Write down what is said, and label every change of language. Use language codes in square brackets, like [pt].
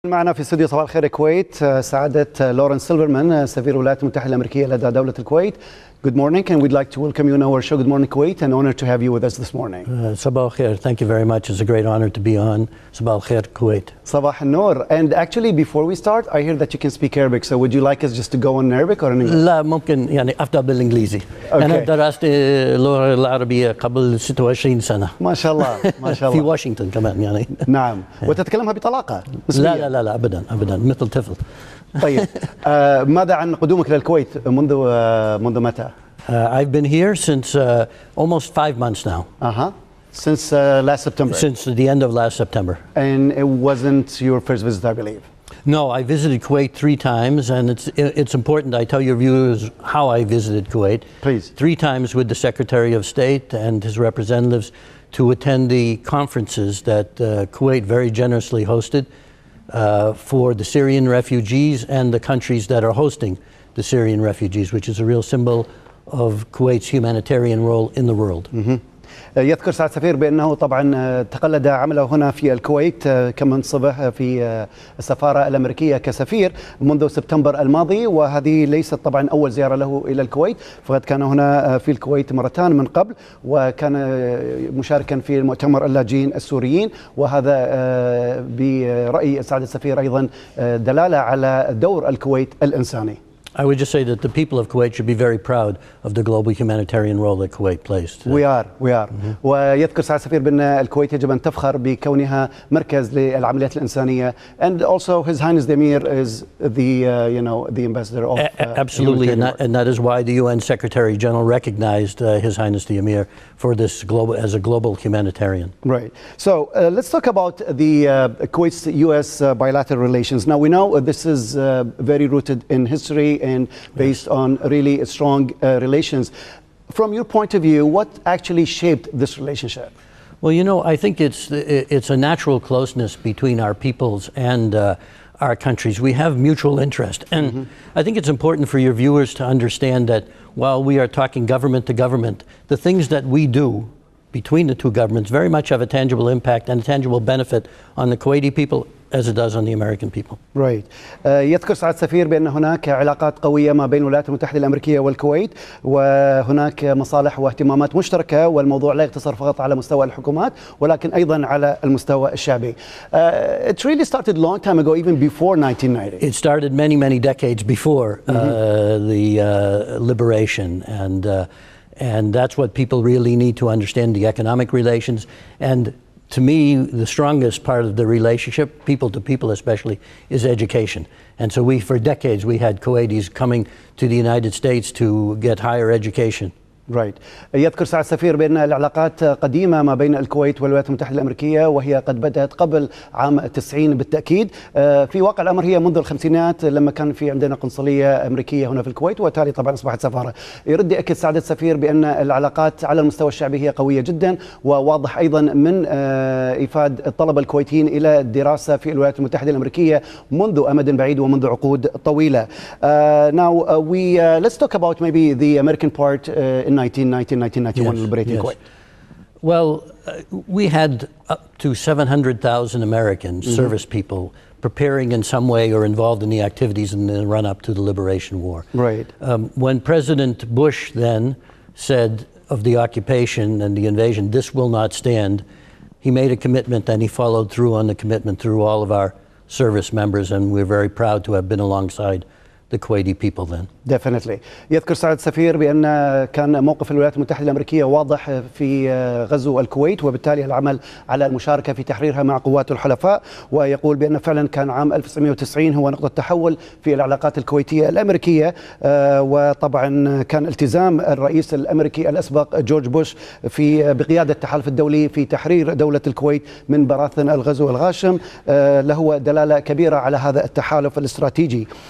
[ar] معنا في استوديو صباح الخير الكويت سعادة لورانس سيلفرمان سفير الولايات المتحدة الأمريكية لدى دولة الكويت. [en] Good morning, and we'd like to welcome you on our show. Good morning, Kuwait, and honor to have you with us this morning. Sabah al-Khair, thank you very much. It's a great honor to be on Sabah al-Khair, Kuwait. [ar] Sabah al-Noor. [en] And actually, before we start, I hear that you can speak Arabic. So would you like us just to go in Arabic or in English? [ar] لا ممكن يعني أفضل بالإنجليزي. أنا درست اللغة العربية قبل 26 سنة. ما شاء الله ما شاء الله. في واشنطن كمان يعني. نعم. وتتكلمها بطلاقة؟ لا أبدا مثل طفل. طيب ماذا عن قدومك للكويت منذ متى؟ [en] I've been here since almost 5 months now. Since last September. Since the end of last September. And it wasn't your first visit, I believe. No, I visited Kuwait 3 times, and it's important I tell your viewers how I visited Kuwait. Please. 3 times with the Secretary of State and his representatives to attend the conferences that Kuwait very generously hosted for the Syrian refugees and the countries that are hosting the Syrian refugees, which is a real symbol of Kuwait's humanitarian role in the world. [ar] يذكر سعادة السفير بأنه طبعا تقلد عمله هنا في الكويت كمنصبه في السفارة الأمريكية كسفير منذ سبتمبر الماضي، وهذه ليست طبعا أول زيارة له إلى الكويت، فقد كان هنا في الكويت مرتان من قبل، وكان مشاركا في مؤتمر اللاجئين السوريين، وهذا برأي سعادة السفير أيضا دلالة على دور الكويت الإنساني. [en] I would just say that the people of Kuwait should be very proud of the global humanitarian role that Kuwait plays today. We are. [ar] ويذكر سعادة السفير بأن الكويت يجب أن تفخر بكونها مركز للعمليات الإنسانية. [en] And also His Highness the Emir is the ambassador of absolutely, and that is why the UN Secretary General recognized His Highness the Emir for this as a global humanitarian. Right. So let's talk about the Kuwait's U.S. bilateral relations. Now we know this is very rooted in history and based on really strong relations. From your point of view, what actually shaped this relationship? Well, I think it's a natural closeness between our peoples and our countries. We have mutual interest. And I think it's important for your viewers to understand that while we are talking government to government, the things that we do between the two governments very much have a tangible impact and a tangible benefit on the Kuwaiti people as it does on the American people. Right. [ar] يذكر سعادة السفير بأن هناك علاقات قوية ما بين الولايات المتحدة الأمريكية والكويت، وهناك مصالح واهتمامات مشتركة، والموضوع لا يقتصر فقط على مستوى الحكومات ولكن أيضا على المستوى الشعبي. [en] It really started a long time ago, even before 1990. It started many decades before the liberation, and that's what people really need to understand, the economic relations. And to me, the strongest part of the relationship, people to people especially, is education. And so for decades, we had Kuwaitis coming to the United States to get higher education. Right. [ar] يذكر سعادة السفير بأن العلاقات قديمة ما بين الكويت والولايات المتحدة الأمريكية، وهي قد بدأت قبل عام 90 بالتأكيد. في واقع الأمر هي منذ الخمسينات لما كان في عندنا قنصلية أمريكية هنا في الكويت، وتالي طبعا أصبحت سفارة. يرد يأكد سعادة السفير بأن العلاقات على المستوى الشعبي هي قوية جدا، وواضح أيضا من إيفاد الطلبة الكويتيين إلى الدراسة في الولايات المتحدة الأمريكية منذ أمد بعيد ومنذ عقود طويلة. [en] Now let's talk about maybe the American part in 1991 liberating Kuwait. Well, we had up to 700,000 American service people preparing in some way or involved in the activities in the run-up to the Liberation War. Right. When President Bush then said of the occupation and the invasion, this will not stand, he made a commitment and he followed through on the commitment through all of our service members, and we're very proud to have been alongside the Kuwaiti people then. Definitely. [ar] يذكر سعادة السفير بأن كان موقف الولايات المتحدة الأمريكية واضح في غزو الكويت، وبالتالي العمل على المشاركة في تحريرها مع قوات الحلفاء، ويقول بأن فعلا كان عام 1990 هو نقطة تحول في العلاقات الكويتية الأمريكية، وطبعا كان التزام الرئيس الأمريكي الأسبق جورج بوش بقيادة التحالف الدولي في تحرير دولة الكويت من براثن الغزو الغاشم له دلالة كبيرة على هذا التحالف الاستراتيجي.